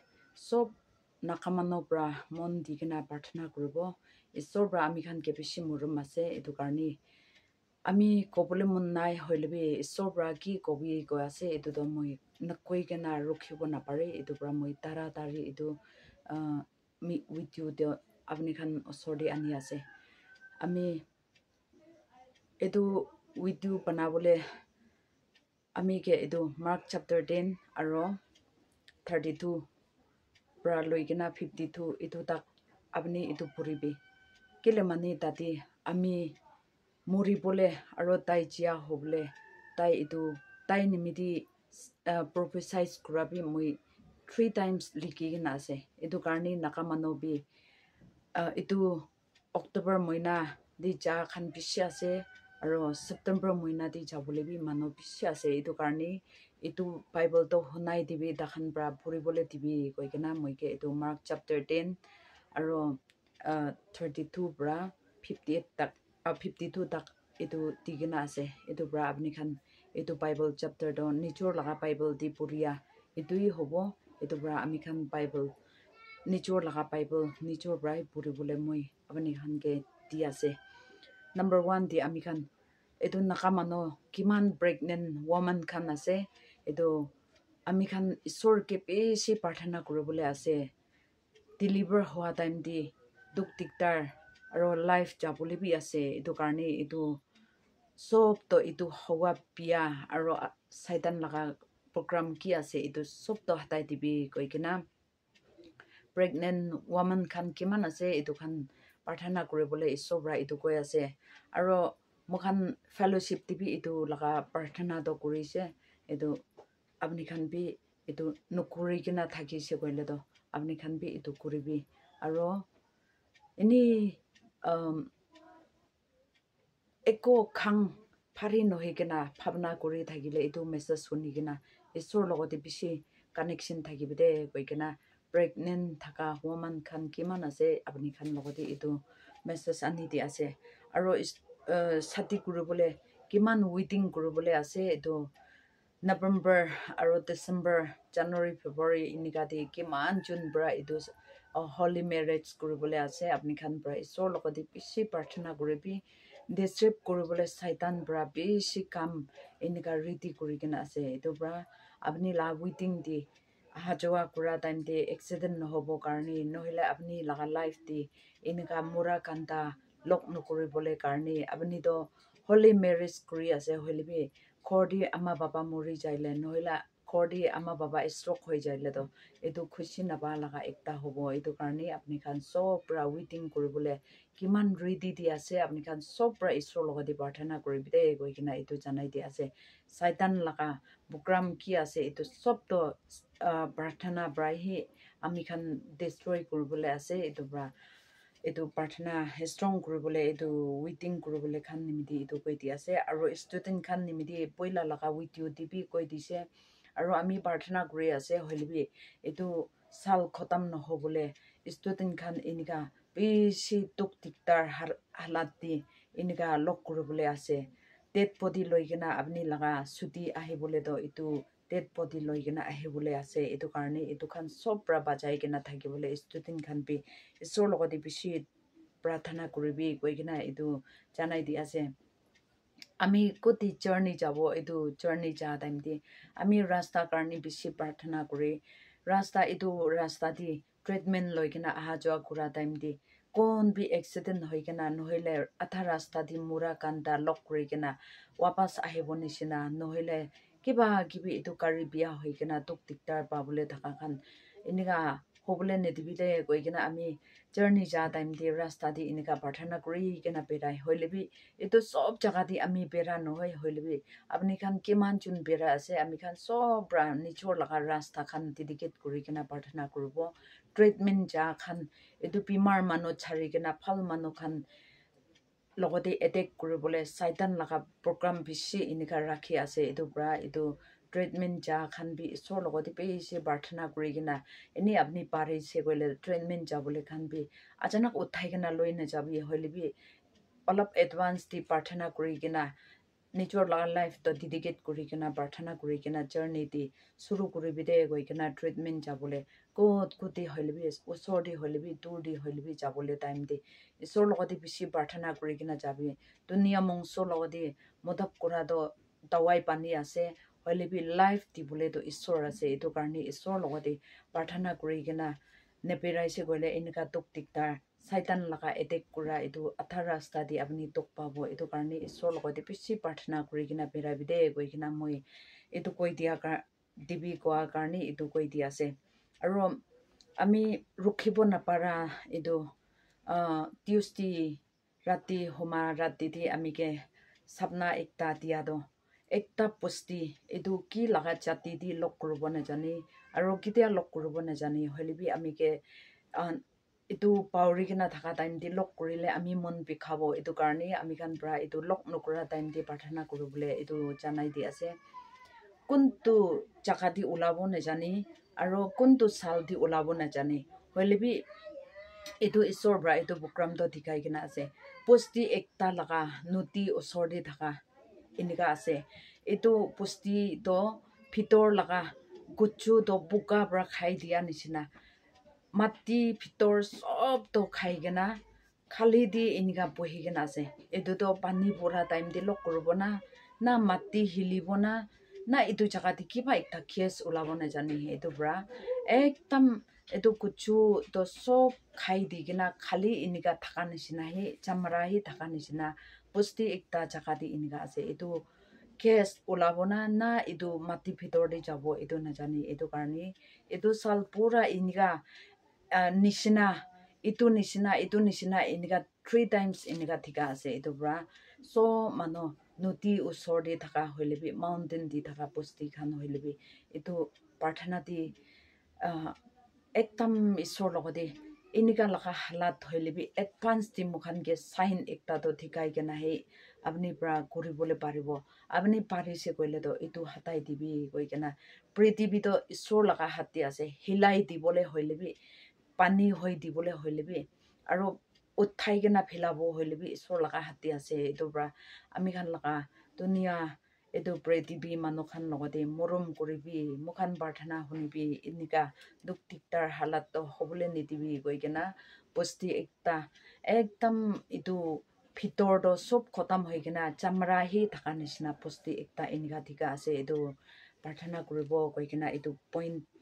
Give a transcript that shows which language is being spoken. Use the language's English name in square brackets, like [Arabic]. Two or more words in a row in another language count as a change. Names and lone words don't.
[Naga Pidgin] Sob nakamano bra mon digina parthana kuribo isor bra ami khan ke bishi murum ase etu karni ami kobole mon nai hoilebi isor bra ki kobi ko ase etu do moi nakoi gena rukhibo na pare etu bra moi tara tari etu mi [English] with you [Naga Pidgin] de apni khan osor de ani ase ami etu [English] with you [Naga Pidgin] banabole ami ke etu Mark chapter 10 aro 32 pra loigena 52 itu tak apni itu puribi kile mani tati ami muri bole aro tai chia hoble tai itu tai nimidi prophesize kurabi moi 3 times liki na ase itu karni nakamano bi itu October moina di ja khan bishi ase aro September moina di ja bole bi mano bishi ase itu karni itu Bible to honai dibi dakhan bra puri bole dibi koikena moike itu Mark chapter 10 aro 32 bra 58 tak 52 tak itu tigena ase itu bra apni khan itu Bible chapter do nichor laga Bible di puria itui hobo itu bra ami khan Bible nichor laga Bible nichor bra puri bole moi apni khan ke di ase number 1 di ami khan itu nakamano kiman [English] pregnant woman [Naga Pidgin] khan ase itu ami khan isor ke beshi parthana kuribole ase deliver hoa time di duk diktar aro life jabole bi ase itu karni itu sob to itu hawa pia aro saitan laga program ki ase itu sob to hatai dibi koikena [English] pregnant woman [Naga Pidgin] khan kiman ase itu khan parthana kuribole isobra itu koi ase aro mokhan fellowship tibi itu laga parthana to kurise itu apni khan bi itu nukuri kina thaki se koile to apni khan bi itu kuribi aro ini eko khang phari nohi kina bhavna kuri thakile itu message suni kina isor logote bishi connection thakibide koikena pregnant thaka woman khan kiman ase apni khan logote itu message ani di ase aro sati kuribole kiman waiting kuribole ase itu November aro December January February inika di kiman June bra itu [English] holy marriage [Naga Pidgin] kuribole ase apni khan bra isor logote bishi parthana kuribi disturb kuribole saitan bra bishi kam inika ready kurigena ase itu bra apni la waiting di hajoa kura time de accident nohobo karni nohile apni laga life di inika mura kanta lok nukuribole karni apni do [English] holy marriage [Naga Pidgin] kuri ase hoilebi khordi ama baba mori jaile nohila khordi ama baba stroke hoi jaile to etu khushi naba laga ekta hobo etu karni apni khan sob pra waiting kuribole kiman ready di ase apni khan sob pra isro logadi parthana kuribide goikena etu janai di ase saitan laga program ki ase etu sob to parthana bra hi ami khan destroy kuribole ase etu bra etu parthana strong kuribole etu waiting kuribole khan nimidi etu koi di ase aro student khan nimidi poila laga video dibi koi dise aro ami parthana kuri ase hoilebi etu sal khotam nohobole student khan inika bishi tuk diktar halat di inika lok kuribole ase [English] dead body [Naga Pidgin] loigena apni laga suti ahibole do etu [English] dead body [Naga Pidgin] loigena ahibole ase etu karni etu khan sob pra bajai gena thakibole student khan bi isor logodi bishi prathana kuribi koigena etu janai di ase ami koti journey jabo etu journey ja time di ami rasta karni bishi prathana kuri rasta etu rasta di treatment loigena aha joa kura time di kon bi accident hoigena nohile atha rasta di mura kanta lok kurigena wapas ahibo nishina nohile kiba kibi etu kari biya hoigena tuk diktar pabule thaka khan inika hobole ne dibile koigena ami journey ja time di rasta di inika parthana kuri gena berai hoilebi etu sob jaga di ami bera no hoi hoilebi apni khan keman chun bera ase ami khan sob bra nichor laga rasta khan dedicate kuri gena parthana kurbo treatment ja khan etu bimar manu chari gena phal manu khan logode attack kuribole saitan laga program bishi inika rakhi ase etu bra etu treatment ja khan bi isor logode pe se barthana kuri gena eni apni pare se gole treatment ja bole khan bi achanak uthai gena loina jabi hoile bi olop advance di parthana kuri gena nichor la life to dedicate kuri gena parthana kuri gena journey di suru kuri bide goi gena treatment jabole kot kuti hoile bi usor di hoile bi dur di hoile bi jabole time di isor logodi bishi parthana kuri gena jabi dunia mongso logodi modap kura do dawai pani ase hoile bi life di bole do isor ase etu karni isor logodi parthana kuri gena nepirai se gole inika tok tiktar saitan laga attack kura etu athar rasta di apni tok pabo etu karni isor logodi bishi parthana kuri gena berai bide goi gena moi etu koi dia ka dibi koa karni etu koi dia ase aro ami rukhibo napara etu Tuesday rati homa rati di amike sapna ekta dia do ekta posti etu ki laga chati di lok kurubo na jani aro kitia lok kurubo na jani hoilibi amike etu pauri gena thaka time di lok kurile ami mon bikhabo etu karni ami kan bra etu lok nokura time di parthana kurubole etu janai di ase kuntu jaga di ulabo na jani aro kuntu sal di ulabo na jani hoilibi etu isor bra etu program to dikai gena ase posti ekta laga nuti osor di thaka inika ase etu posti to phitor laga guchu to buka bra khai dia nishina mati phitor sob to khai gena khali di inika bohi gena ase etu to pani pura time di lok kurubo na mati hilibo na etu jaga di kiba ekta kes ulabo na jani etu bra ekdam etu kuchu to sob khai di gena khali inika thaka nishina he chamra hi thaka nishina posti ekta jaga di inika ase etu kes ulabo na etu mati phitor di jabo etu na jani etu karni etu sal pura inika nishina itu nishina inika 3 times inika thika ase etu bra so mano nuti usor di thaka hoilebi mountain di thaka posti khan hoilebi etu parthana di ekdam isor logode inika laga halat hoilebi advance di mukhan ge sign ekta to thikai gena he apni pra kuribole paribo apni parise koile to etu hatai dibi koi gena prithibi to isor laga hatti ase hilai dibole hoilebi pani hoi dibole hoilebi aro uthai gena philabo hoilebi isor laga hatti ase etu bra ami khan laga dunia etu prithibi manu khan logode morom kuribi mukhan parthana hunibi inika duk tiktar halat to hobole nidibi koi gena posti ekta ekdam etu phitor do sob khotam hoi gena chamra hi thaka nishina posti ekta inika thika ase etu parthana kuribo koi gena etu point